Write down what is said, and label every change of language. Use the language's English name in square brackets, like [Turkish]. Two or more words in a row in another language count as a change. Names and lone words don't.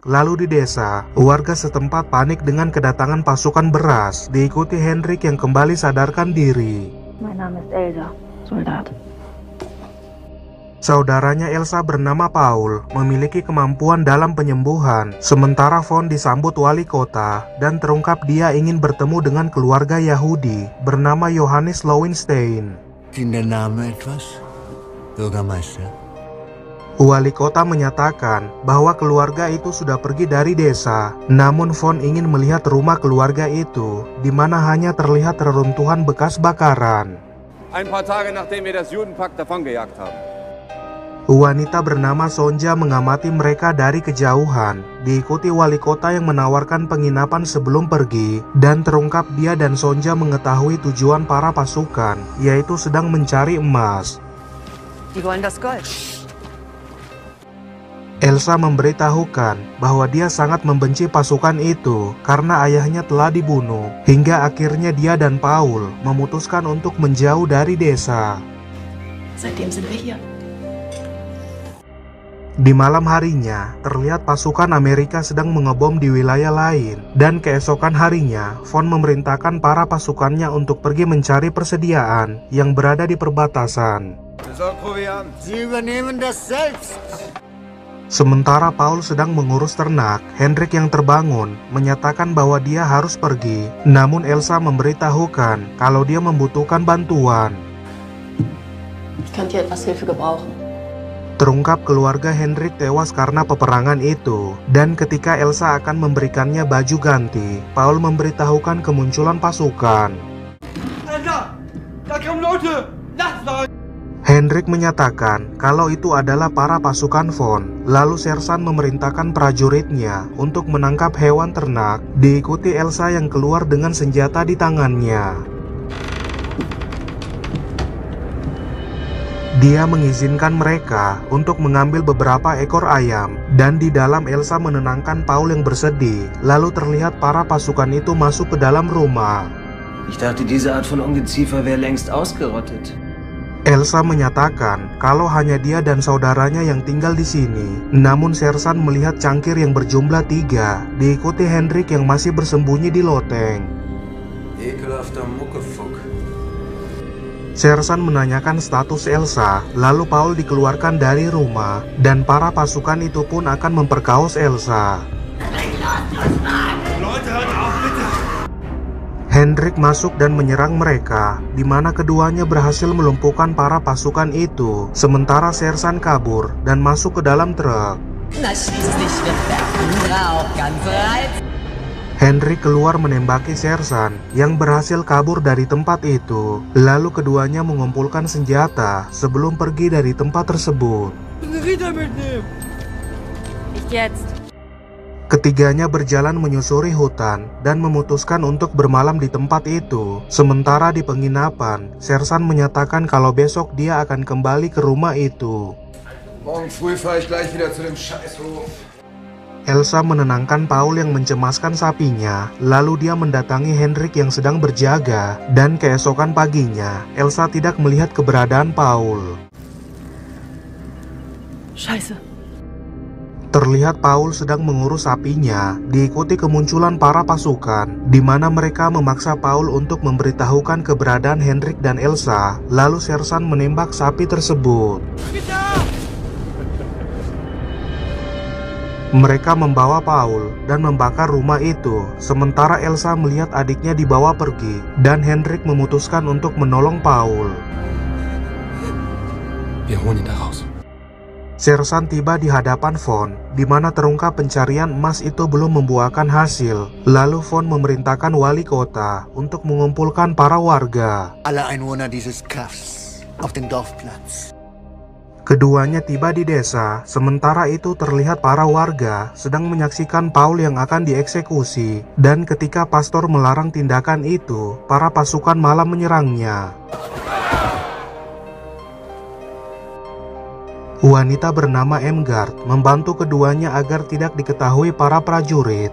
[Indonesian] Lalu di desa, warga setempat panik dengan kedatangan pasukan beras, diikuti Hendrik yang kembali sadarkan diri. [German] Mein Name ist Elsa, Soldat. [Indonesian] Saudaranya Elsa bernama Paul memiliki kemampuan dalam penyembuhan. Sementara Von disambut wali kota dan terungkap dia ingin bertemu dengan keluarga Yahudi bernama Johannes Lowenstein. [German] Ist der Name etwas? Bürgermeister? [Indonesian] Wali kota menyatakan bahwa keluarga itu sudah pergi dari desa. Namun Von ingin melihat rumah keluarga itu, di mana hanya terlihat reruntuhan bekas bakaran. [German] Ein paar Tage nachdem wir das Judenpack davongejagt haben. [Indonesian] Wanita bernama Sonja mengamati mereka dari kejauhan, diikuti wali kota yang menawarkan penginapan sebelum pergi, dan terungkap dia dan Sonja mengetahui tujuan para pasukan, yaitu sedang mencari emas. [German] Die wollen das Gold. [Indonesian] Elsa memberitahukan bahwa dia sangat membenci pasukan itu karena ayahnya telah dibunuh, hingga akhirnya dia dan Paul memutuskan untuk menjauh dari desa. [German] Seitdem sind wir hier. [Indonesian] Di malam harinya, terlihat pasukan Amerika sedang mengebom di wilayah lain, dan keesokan harinya, Von memerintahkan para pasukannya untuk pergi mencari persediaan yang berada di perbatasan. [German] Sie übernehmen das selbst. [Indonesian] Sementara Paul sedang mengurus ternak, Hendrik yang terbangun menyatakan bahwa dia harus pergi. Namun Elsa memberitahukan kalau dia membutuhkan bantuan. [German] Ich könnte hier etwas Hilfe gebrauchen. [Indonesian] Terungkap keluarga Hendrik tewas karena peperangan itu. Dan ketika Elsa akan memberikannya baju ganti, Paul memberitahukan kemunculan pasukan. [German] Alter! Da kommen Leute! Nachtwagen! [Indonesian] Hendrik menyatakan kalau itu adalah para pasukan Von. Lalu Sersan memerintahkan prajuritnya untuk menangkap hewan ternak, diikuti Elsa yang keluar dengan senjata di tangannya. Dia mengizinkan mereka untuk mengambil beberapa ekor ayam, dan di dalam Elsa menenangkan Paul yang bersedih. Lalu terlihat para pasukan itu masuk ke dalam rumah. [German] Ich dachte, diese Art von Ungeziefer wäre längst ausgerottet. [Indonesian] Elsa menyatakan kalau hanya dia dan saudaranya yang tinggal di sini. Namun Sersan melihat cangkir yang berjumlah 3, diikuti Hendrik yang masih bersembunyi di loteng. [German] Ekelhafter Muckefuck. [Indonesian] Sersan menanyakan status Elsa, lalu Paul dikeluarkan dari rumah, dan para pasukan itu pun akan memperkaos Elsa. [German] Leute, hört auf, bitte! [Indonesian] Hendrik masuk dan menyerang mereka, di mana keduanya berhasil melumpuhkan para pasukan itu. Sementara Sersan kabur dan masuk ke dalam truk. [German] Na schließlich wird Bertrand ganz reizend. [Indonesian] Hendrik keluar menembaki Sersan yang berhasil kabur dari tempat itu. Lalu keduanya mengumpulkan senjata sebelum pergi dari tempat tersebut. [German] Ich jetzt. [Indonesian] Ketiganya berjalan menyusuri hutan dan memutuskan untuk bermalam di tempat itu. Sementara di penginapan, Sersan menyatakan kalau besok dia akan kembali ke rumah itu. [German] Morgen früh fahre ich gleich wieder zu dem Scheißhof. [Indonesian] Elsa menenangkan Paul yang mencemaskan sapinya, lalu dia mendatangi Henrik yang sedang berjaga, dan keesokan paginya, Elsa tidak melihat keberadaan Paul. [German] Scheiße. [Indonesian] Terlihat Paul sedang mengurus sapinya, diikuti kemunculan para pasukan, di mana mereka memaksa Paul untuk memberitahukan keberadaan Henrik dan Elsa, lalu Sersan menembak sapi tersebut. Mereka membawa Paul dan membakar rumah itu, sementara Elsa melihat adiknya dibawa pergi, dan Henrik memutuskan untuk menolong Paul. [German] Wir holen ihn da raus. [Indonesian] Sersan tiba di hadapan Von, di mana terungkap pencarian emas itu belum membuahkan hasil. Lalu Von memerintahkan wali kota untuk mengumpulkan para warga. [German] Alle Einwohner dieses Kaffs auf den Dorfplatz. [Indonesian] Keduanya tiba di desa, sementara itu terlihat para warga sedang menyaksikan Paul yang akan dieksekusi, dan ketika pastor melarang tindakan itu, para pasukan malah menyerangnya. Wanita bernama Emgard membantu keduanya agar tidak diketahui para prajurit.